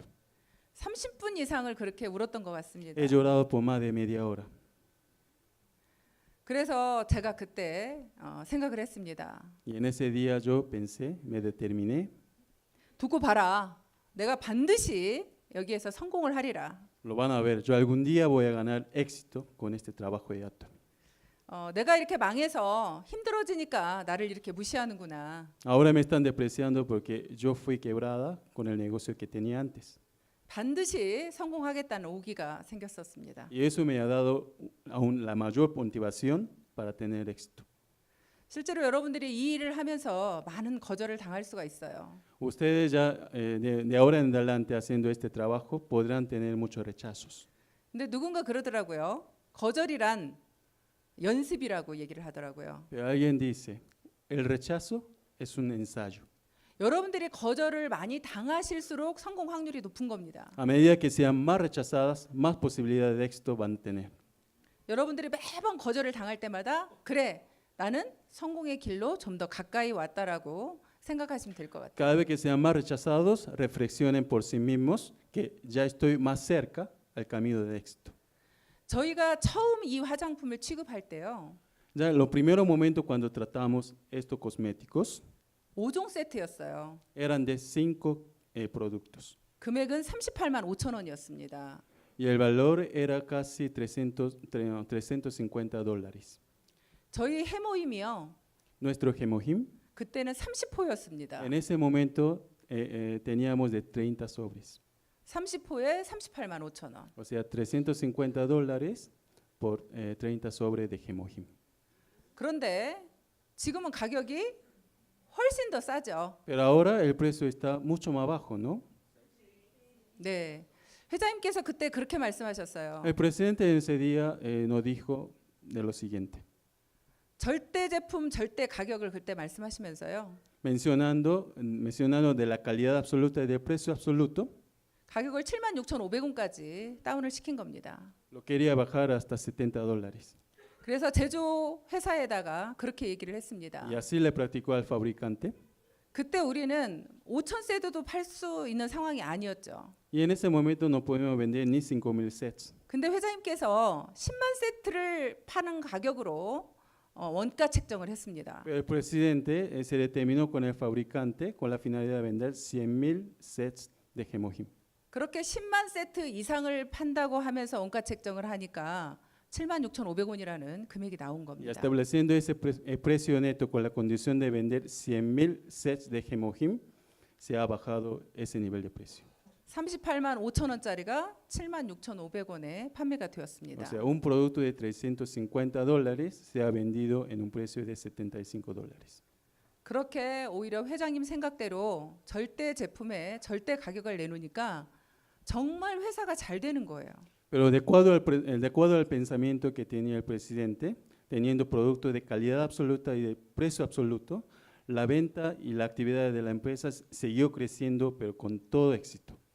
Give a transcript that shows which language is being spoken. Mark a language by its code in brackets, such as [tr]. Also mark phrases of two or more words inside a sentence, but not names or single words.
[ko] 30분 이상을 그렇게 울었던 것 같습니다. [es] He llorado por más de media hora. [ko] 그래서 제가 그때 생각을 했습니다. [es] Y en ese día yo pensé, me determiné, [ko] 두고 봐라. 내가 반드시 여기에서 성공을 하리라. [es] lo van a ver, yo algún día voy a ganar éxito con este trabajo de Atom. [ko] 내가 이렇게 망해서 힘들어지니까 나를 이렇게 무시하는구나. [es] Ahora me están despreciando porque yo fui quebrada con el negocio que tenía antes. [ko] 반드시 성공하겠다는 오기가 생겼었습니다. [es] Y eso me ha dado aún la mayor motivación para tener éxito. [ko] 실제로 여러분들이 이 일을 하면서 많은 거절을 당할 수가 있어요. [es] Ustedes ya de ahora en adelante haciendo este trabajo podrán tener muchos rechazos. [ko] 근데 누군가 그러더라고요. 거절이란 연습이라고 얘기를 하더라고요. [es] Pero alguien dice, el rechazo es un ensayo. [ko] 여러분들이 거절을 많이 당하실수록 성공 확률이 높은 겁니다. [es] A medida que sean más rechazadas, más posibilidades de éxito van a tener. [ko] 여러분들이 매번 거절을 당할 때마다 그래 나는 성공의 길로 좀 더 가까이 왔다라고 생각하시면 될 것 같아요. [es] Cada vez que sean más rechazados, reflexionen por sí mismos que ya estoy más cerca al camino del éxito. [ko] 저희가 처음 이 화장품을 취급할 때요. [es] Ya en los primeros momentos cuando tratamos estos cosméticos [ko] 5종 세트였어요. [es] eran de 5 productos [ko] 금액은 38만 5천 원이었습니다. [es] y el valor era casi $350. [ko] 저희 해모임이요. [es] Nuestro Gemojim, [ko] 그때는 30호였습니다. [es] en ese momento teníamos de 30 sobres, [ko] 30호에 38만 5천 원. [es] o sea, $350 por 30 sobres de Gemojim. [ko] 그런데 지금은 가격이 훨씬 더 싸죠. [es] Pero ahora el precio está mucho más bajo, ¿no? [ko] 네. 회장님께서 그때 그렇게 말씀하셨어요. [es] El presidente en ese día nos dijo de lo siguiente, [ko] 절대 제품 절대 가격을 그때 말씀하시면서요. [es] mencionando de la calidad absoluta y del precio absoluto, [ko] 가격을 76,500원까지 다운을 시킨 겁니다. [es] lo quería bajar hasta $70. [ko] 그래서 제조 회사에다가 그렇게 얘기를 했습니다. [es] Y así le practicó al fabricante. [ko] 그때 우리는 5천 세트도 팔 수 있는 상황이 아니었죠. [es] Y en ese momento no podíamos vender ni 5,000 sets. [ko] 근데 회장님께서 10만 세트를 파는 가격으로 원가 책정을 했습니다. [es] Pero el presidente se determinó con el fabricante con la finalidad de vender 100,000 sets de Gemojim. [ko] 그렇게 10만 세트 이상을 판다고 하면서 원가 책정을 하니까 76,500원이라는 금액이 나온 [es] Y [ko] 겁니다. [es] estableciendo ese precio neto con la condición de vender 100,000 sets de Gemojim, se ha bajado ese nivel de precio. [ko] 38만 5천 원짜리가 76,500원에 판매가 [es] O [ko] 되었습니다. [es] sea, un producto de $350 se ha vendido en un precio de $75. [ko] 그렇게 오히려 회장님 생각대로 절대 제품에 절대 가격을 내놓으니까 정말 회사가 잘 되는 거예요. [es] Pero de acuerdo al pensamiento que tenía el presidente, teniendo productos de calidad absoluta y de precio absoluto, la venta y la actividad de la empresa siguió creciendo, pero con todo éxito.